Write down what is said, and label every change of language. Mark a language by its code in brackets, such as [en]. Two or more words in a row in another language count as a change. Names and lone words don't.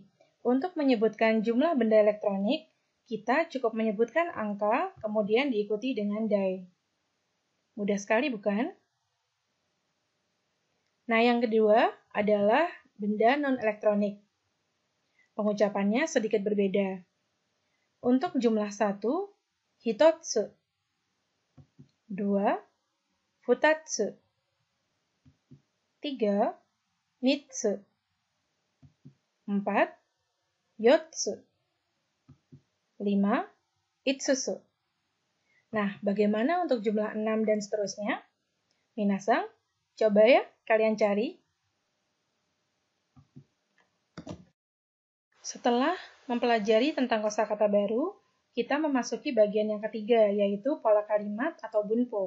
[id] Untuk menyebutkan jumlah benda elektronik, kita cukup menyebutkan angka, kemudian diikuti dengan dai. Mudah sekali, bukan? Nah, yang kedua adalah benda non-elektronik. Pengucapannya sedikit berbeda. Untuk jumlah 1, hitotsu. 2, futatsu. 3, mitsu. 4, yotsu. 5, itsusu. Nah, bagaimana untuk jumlah 6 dan seterusnya? Minasang, coba ya kalian cari. Setelah mempelajari tentang kosakata baru, kita memasuki bagian yang ketiga, yaitu pola kalimat atau bunpo.